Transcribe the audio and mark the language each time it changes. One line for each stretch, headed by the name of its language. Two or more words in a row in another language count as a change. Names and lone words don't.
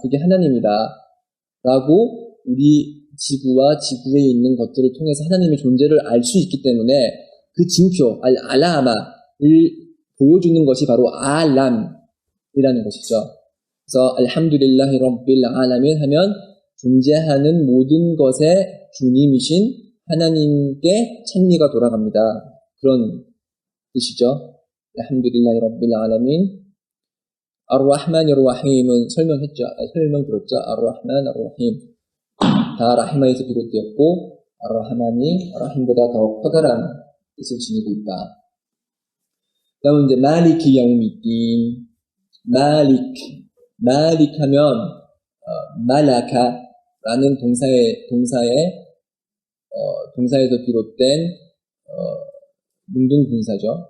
Korean: 그게 하나님이다. 라고 우리 지구와 지구에 있는 것들을 통해서 하나님의 존재를 알 수 있기 때문에 그 징표, 알라마를 보여주는 것이 바로 알람이라는 것이죠. 그래서
Arabic: الحمد لله رب العالمين
Korean: 하면 존재하는 모든 것의 주님이신 하나님께 찬미가 돌아갑니다. 그런 뜻이죠.
Arabic: الحمد لله رب العالمين. الرحمن الرحيم
Korean: 은 설명 들었죠.
Arabic: الرحمن الرحيم.
Korean: 다 라히마에서 비롯되었고 ar-Rahman이 라힘보다 더 커다란 뜻을 지니고 있다. 다음은 이제
Arabic: مالك يوم الدين.
Korean: 말릭 하면 말라카라는 동사에서 비롯된 능동분사죠.